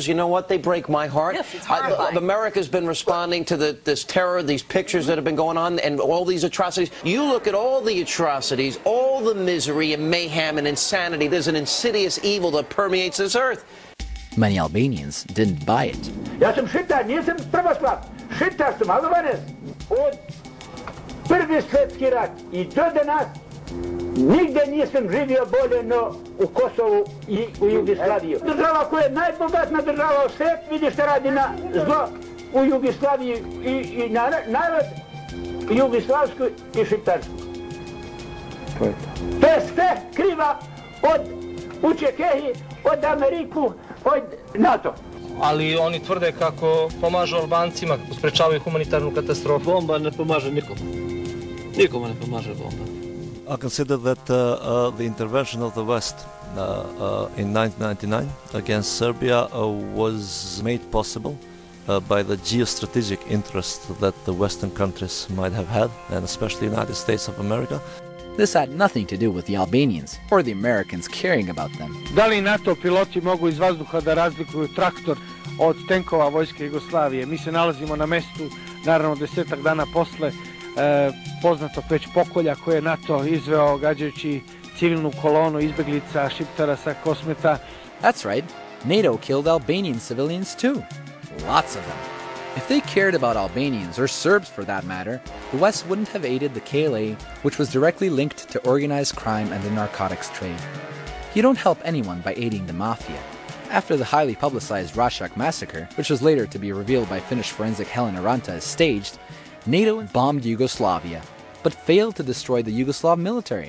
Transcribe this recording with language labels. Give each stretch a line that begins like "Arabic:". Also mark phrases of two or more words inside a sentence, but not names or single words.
English: You know what? They break my heart. Yes, it's horrifying. America's been responding to this terror, these pictures that have been going on, and all these atrocities. You look at all the atrocities, all the misery and mayhem and insanity. There's an insidious evil that permeates this earth. Many Albanians didn't buy it.
Serbian: Ja sam Šitar, nisam prvoslav. Šitar sam, Albanac. Od Prvi svjetski rat i do danas nigde nisam živio bolje no u Kosovu i u Jugoslaviji. Država koja je najbogatna država u svijetu, vidi što radi na zlo u Jugoslaviji i narod jugoslavsku i šiptarsku. To je sve kriva od Učekehi, od Ameriku, od NATO. Ali oni tvrde kako pomažu Albancima, sprečavaju humanitarnu katastrofu. Bomba ne pomaže nikom. Nikome ne pomaže bomba.
English: I consider that the intervention of the West in 1999 against Serbia was made possible by the geostrategic interest that the Western countries might have had, and especially the United States of America. This had nothing to do with the Albanians or the Americans caring about them.
Serbian: Da li NATO piloti mogu iz vazduha da razlikuju traktor od tenkova vojske Jugoslavije? Mi se nalazimo na mestu naravno 10 dana posle poznatog već pokolja koje je NATO izveo gađajući civilnu kolonu izbeglica Šiptara sa Kosmeta.
English: That's right, NATO killed Albanian civilians too. Lots of them. If they cared about Albanians, or Serbs for that matter, the West wouldn't have aided the KLA, which was directly linked to organized crime and the narcotics trade. You don't help anyone by aiding the mafia. After the highly publicized Rashak massacre, which was later to be revealed by Finnish forensic Helen Aranta as staged, NATO bombed Yugoslavia, but failed to destroy the Yugoslav military.